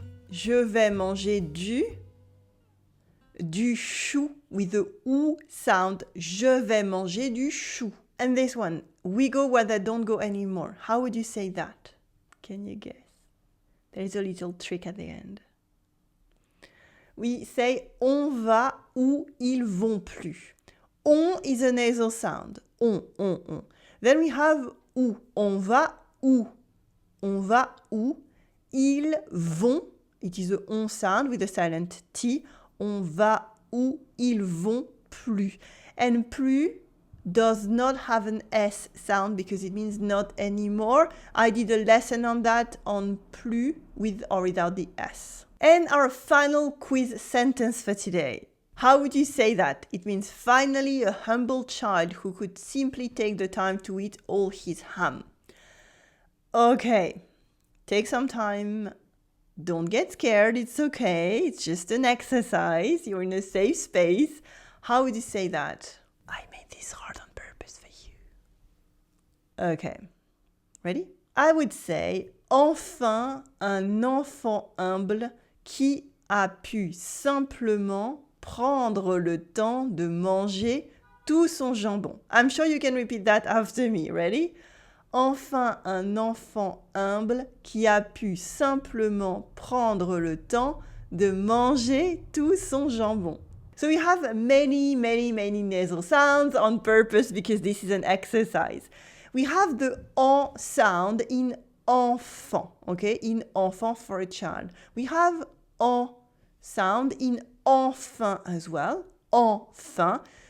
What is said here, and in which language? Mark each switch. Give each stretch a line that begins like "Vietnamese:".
French: Je vais manger du chou
English: with the OU sound.
French: Je vais manger du chou.
English: And this one, we go where they don't go anymore. How would you say that? Can you guess? There's a little trick at the end. We say
French: on va où ils vont plus.
English: On is a nasal sound. On. Then we have où.
French: On va où. On va où. Ils vont.
English: It is a on sound with a silent T.
French: On va où ils vont plus.
English: And plus does not have an S sound because it means not anymore. I did a lesson on that on plus with or without the S. And our final quiz sentence for today. How would you say that? It means finally a humble child who could simply take the time to eat all his ham. Okay, take some time. Don't get scared, it's okay. It's just an exercise. You're in a safe space. How would you say that? I made this hard on purpose for you. Okay, ready? I would say,
French: enfin un enfant humble qui a pu simplement prendre le temps de manger tout son jambon.
English: I'm sure you can repeat that after me. Ready?
French: Enfin un enfant humble qui a pu simplement prendre le temps de manger tout son jambon.
English: So we have many nasal sounds on purpose because this is an exercise. We have the en sound in enfant, okay? In enfant for a child. We have en sound in enfin as well. Enfin.